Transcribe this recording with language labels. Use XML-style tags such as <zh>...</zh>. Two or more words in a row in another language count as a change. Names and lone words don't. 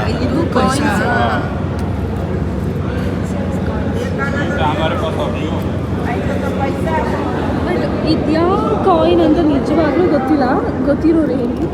<kn>ಇದು ಕಾಯಿನ್ಸ್.</kn> <hi>हमारे पास अभी हो</hi> <kn>ಬಟ್ ಇದ್ಯಾವ ಕಾಯಿನ್ ಅಂತ ನಿಜವಾಗ್ಲೂ ಗೊತ್ತಿಲ್ಲ. ಗೊತ್ತಿರೋರು ಹೇಳಿ.</kn>